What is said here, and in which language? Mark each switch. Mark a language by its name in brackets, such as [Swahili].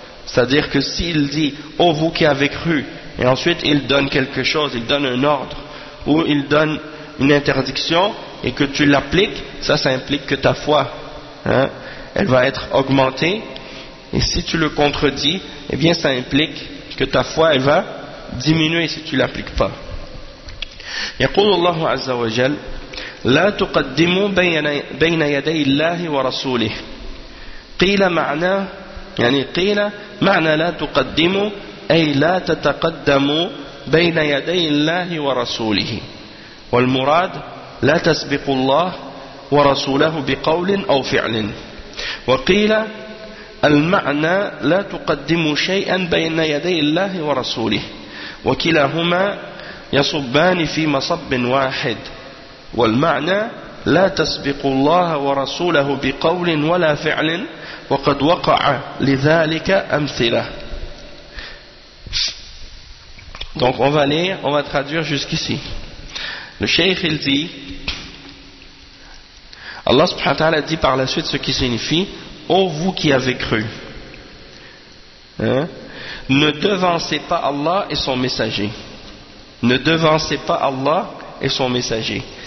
[French] C'est-à-dire que s'il dit « Oh, vous qui avez cru » et ensuite il donne quelque chose, il donne un ordre ou il donne une interdiction et que tu l'appliques, ça implique que ta foi, hein, elle va être augmentée. Et si tu le contredis, eh bien ça implique que ta foi, elle va diminuer si tu ne l'appliques pas. [Arabic] يقول الله عز وجل لا تقدموا بين يدي الله ورسوله قيل معنى يعني قيل معنى لا تقدموا أي لا تتقدموا بين يدي الله ورسوله والمراد لا تسبقوا الله ورسوله بقول أو فعل وقيل المعنى لا تقدموا شيئا بين يدي الله ورسوله وكلاهما يصبان في مصب واحد والمعنى لا تسبق الله ورسوله بقول ولا فعل وقد وقع لذلك أمثلة. [French] Donc on va lire, on va traduire jusqu'ici. Le cheikh il dit, Allah subhanahu wa ta'ala dit par la suite ce qui signifie, ô vous qui avez cru, hein? Ne devancez pas Allah et son messager. Ne devancez pas Allah et son messager.